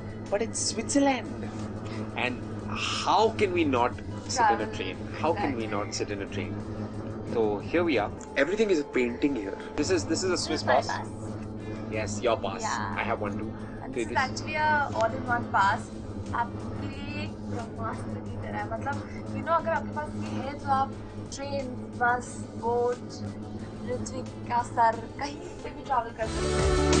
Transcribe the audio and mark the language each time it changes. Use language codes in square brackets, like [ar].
[en] But it's Switzerland and how can we not sit in a train, how can we not sit in a train? तो here we are, everything is a painting here. This is a Swiss pass. Yes, your pass. I have one too. This is actually a all-in-one pass. [hi] आपके लिए एक ब्रह्मास्त्र की तरह है, मतलब [en] you know, [hi] अगर आपके पास ये है तो आप ट्रेन, बस, बोट, ऋत्विक का सर कहीं से भी ट्रैवल कर सकते हैं।